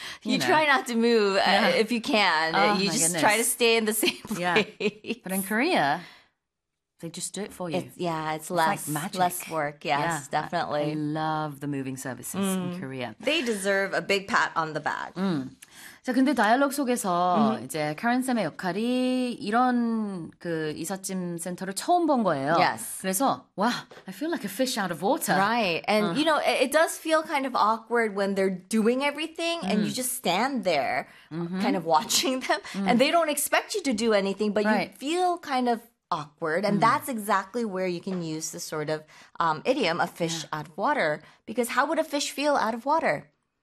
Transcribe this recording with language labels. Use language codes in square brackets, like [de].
[en] you try not to move if you can. Oh, you just goodness. Try to stay in the same place. Yeah. But in Korea, they just do it for you. It's less work. Yes, definitely. I love the moving services in Korea. They deserve a big pat on the back. Mm. [ko] 자, 근데 다이얼로그 속에서 이제 카렌 쌤의 역할이 이런 그 이삿짐 센터를 처음 본 거예요. [en] Yes. [ko] 그래서 와, [en] I feel like a fish out of water. Right. And you know, it does feel kind of awkward when they're doing everything and you just stand there kind of watching them and they don't expect you to do anything, but you feel kind of awkward. And that's exactly where you can use the sort of idiom, a fish out of water, because how would a fish feel out of water?